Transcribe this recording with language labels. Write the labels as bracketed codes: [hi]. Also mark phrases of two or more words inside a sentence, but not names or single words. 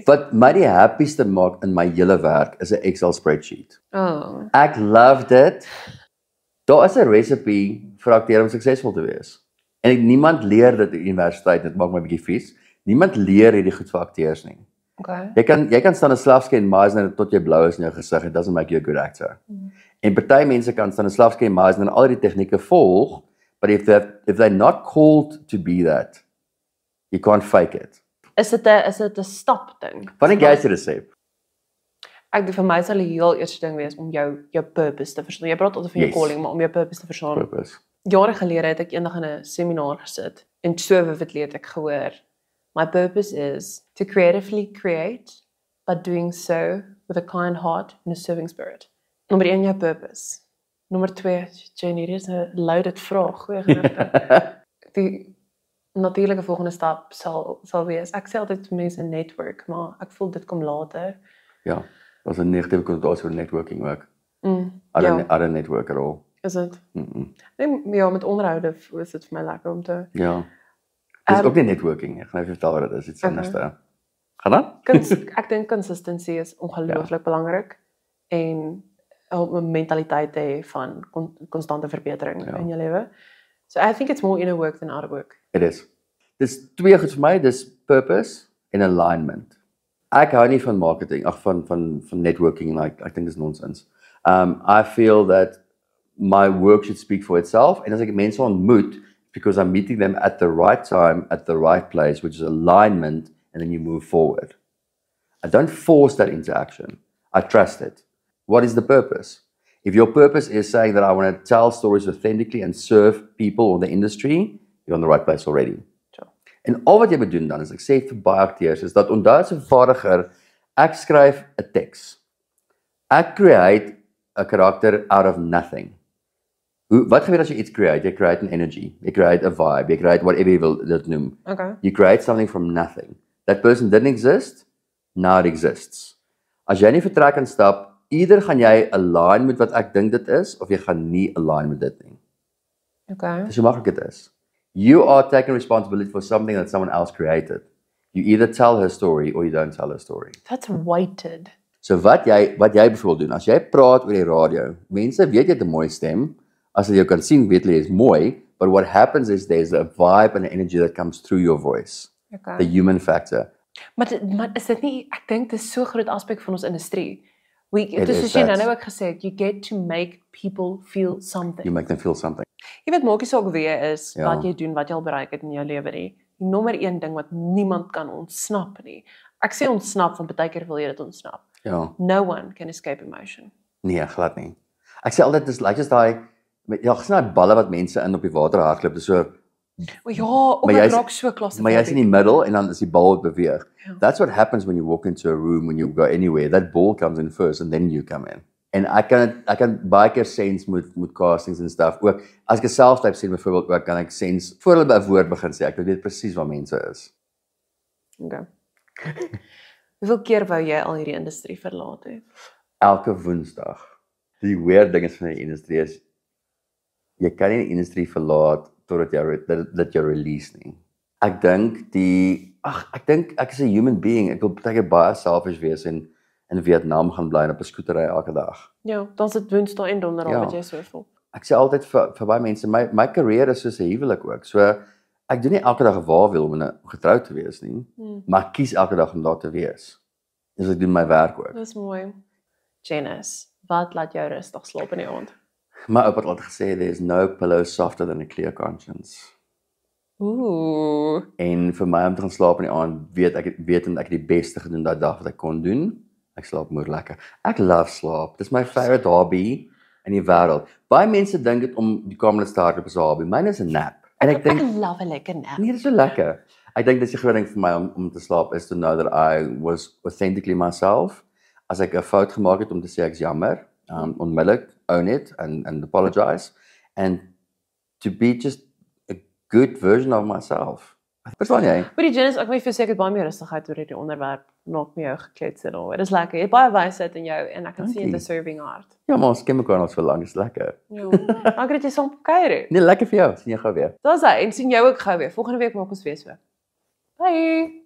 [af] Wat my die happieste maak in my hele werk is 'n Excel spreadsheet. Oh. Ek love dit. Daar is 'n recipe vir akteur om suksesvol te wees. En niemand leer dit op universiteit, dit maak my 'n bietjie vies. Niemand leer hierdie goed vir akteurs nie. Okay. Jy kan staan 'n Slavsky en Meisner tot jy blou is in jou gesig. [en] It doesn't make you a good actor. [af] En party mense kan staan 'n Slavsky en Meisner en al die tegnieke volg, [en] but if they're not called to be that, you can't fake it. [af] Is dit 'n stap ding? Wat dink jy is die resep? Ek dink vir my sal die heel eerste ding wees om jou purpose te verstaan. Jy praat altyd van jou calling, maar om jou purpose te verstaan. Purpose. Jare gelede het ek eendag in 'n seminar gesit en [en] so vividly [af] het ek gehoor, [en] my purpose is to creatively create, but doing so with a kind heart and a serving spirit. [af] Nommer 1 jou purpose. Nommer 2, Jenny, hier is 'n loaded vraag, goeie genigte. Die natuurlike volgende stap sal wees. Ek sê altyd mense network, maar ek voel dit kom later. Ja, daar's 'n negatiewe konnotasie oor networking ook. [en] I [af] Ja, [en] don't network at all. [af] is dit? Mm-mm. Ja, met onderhoude is dit vir my lekker om te Ja. Dis ook nie networking. Ek gaan even vertel wat dit is, iets anders. Gaan dan? Ek dink consistency is ongelooflik belangrik en om 'n mentaliteit te hê van konstante verbetering in jou lewe. [en] So I think it's more inner work than outer work. It is. [af] Dis twee goed vir my, dis purpose en alignment. Ek hou nie van marketing, van networking, ek dink dis nonsens. [en] I feel that my work should speak for itself, [af] en as ek mense ontmoet, [en] because I'm meeting them at the right time, at the right place, which is alignment, and then you move forward. I don't force that interaction. I trust it. What is the purpose? If your purpose is saying that I want to tell stories authentically and serve people or the industry, you're on the right place already. Sure. [af] En al wat jy moet doen dan, is ek sê vir baie akteurs, is dat onthou as 'n vaardiger, ek skryf 'n teks. Ek create 'n karakter [en] out of nothing. [af] Wat gebeur as jy iets create? [en] Jy create an energy, jy create a vibe, [af] jy create whatever jy wil dit noem. Okay. [en] You create something from nothing. That person didn't exist, now it exists. [af] As jy nie vertrek en stap, either gaan jy align met wat ek dink dit is, of jy gaan nie align met dit nie. Okay. Dis hoe maklik dit is. [en] You are taking responsibility for something that someone else created. You either tell her story or you don't tell her story. That's weighted. [af] So wat jy byvoorbeeld doen, as jy praat oor die radio, mense weet jy het 'n mooi stem, as jy kan sien weet jy is mooi, [en] but what happens is there's a vibe and an energy that comes through your voice. Okay. The human factor. [af] Maar is dit nie, ek dink dit is so 'n groot aspek van ons industrie. [en] It [af] Dis [en] is [af] soos jy [en] that. [af] nou ook gesê het, [en] you get to make people feel something. You make them feel something. [af] Jy weet maak nie saak wie jy is, Ja. wat jy doen, wat jy al bereik het in jou lewe nie. Die nommer 1 ding wat niemand kan ontsnap nie. Ek sê ontsnap want baie keer wil jy dit ontsnap. Ja. [en] No one can escape emotion. [af] Nee, glad nie. Ek sê altyd dis like as daai gesien daai balle wat mense in op die water hardloop, dis so, O ja, Maar ek jy's- raak so klasse. maar jy's in die middel en dan is die bal wat beweeg. Ja. [en] That's what happens when you walk into a room, when you go anywhere. That ball comes in first and then you come in. [af] En ek kan baie keer sense met castings en stuff ook. As ek 'n self-type sien byvoorbeeld ook, kan ek sense voor hulle by 'n woord begin sê, ek weet presies waar mense is. Okay. Hoeveel keer wou jy al hierdie industrie verlaat het? Elke Woensdag. Die weird ding is van die industrie is jy kan nie die industrie verlaat totdat jy jou release nie. Ek dink ek is 'n human being. Ek wil baie baie selfish wees en in Vietnam gaan bly en op 'n skootery elke dag. Ja, dan sit Woensdae en Donderdag Ja. wat jy so voel. Ek sê altyd vir baie mense, my carrière is soos 'n huwelik ook. So ek doen nie elke dag 'n waawil om getroud te wees nie, maar ek kies elke dag om daar te wees. Dus ek doen my werk ook. Dis mooi. Janice, wat laat jou rustig slaap in die aand? My oupa het altyd gesê [en] there's no pillow softer than a clear conscience. Ooh. [af] En vir my om te gaan slaap in die aand, weet ek die beste gedoen daai dag wat ek kon doen. Ek slaap moer lekker. Ek love slaap. Dis my favorite hobby in die wêreld. Baie mense dink dit om die kamerlid te hardloop is 'n hobby. Myne is 'n nap. En ek dink, love 'n lekker nap. nee, dit is so lekker. Ek dink dis die groot ding vir my om te slaap is [en] to know that I was authentically myself. [af] As ek 'n fout gemaak het om te sê ek's jammer, onmiddellik [en] own it and apologize and to be just a good version of myself. [af] Verstaan jy? Maar die Janice, ek moet vir seker baie meer rustigheid oor hierdie onderwerp nog met jou geklets en al. Dit is lekker. Jy het baie wysheid in jou en ek kan sien 'n deserving hart. Ja, maar ons ken mekaar al so lank, is lekker. Ja. Dankie dat jy saam kuier. Nee, lekker vir jou. Sien jou gou weer. Daar's hy en sien jou ook gou weer. Volgende week maak ons weer so.